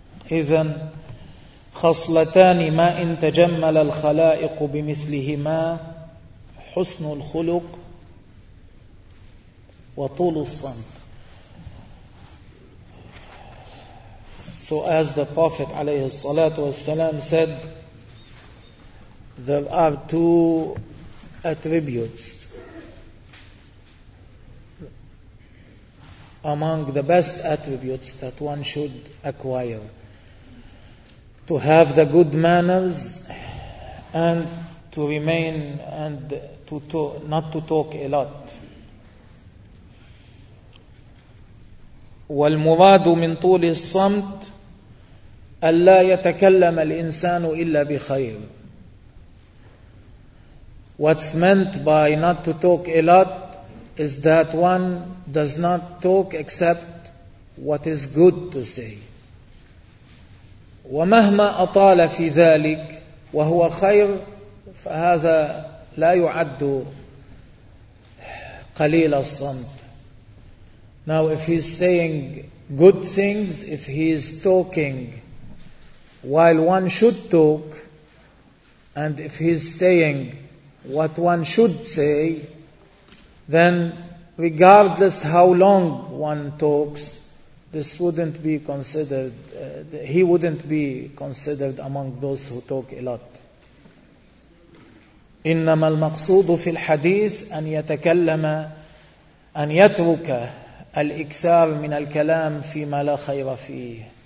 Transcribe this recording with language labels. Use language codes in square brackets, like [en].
[ar] إذن خصلتان ما إن تجمل الخلائق بمثلهما حسن الخلق وطول الصمت. [en] So as the Prophet [ar] عليه الصلاة والسلام [en] said, there are two attributes among the best attributes that one should acquire: to have the good manners and to remain and to talk, not to talk a lot. [ar] والمراد من طول الصمت ألا يتكلم الإنسان إلا بخير. [en] What's meant by not to talk a lot is that one does not talk except what is good to say. [ar] ومهما أطال في ذلك وهو خير فهذا لا يعد قليل الصمت. [en] Now if he's saying good things, if he's talking while one should talk, and if he's saying what one should say, then regardless how long one talks, this wouldn't be considered, he wouldn't be considered among those who talk a lot. [ar] إنما المقصود في الحديث أن يتكلم أن يترك الإكثار من الكلام فيما لا خير فيه.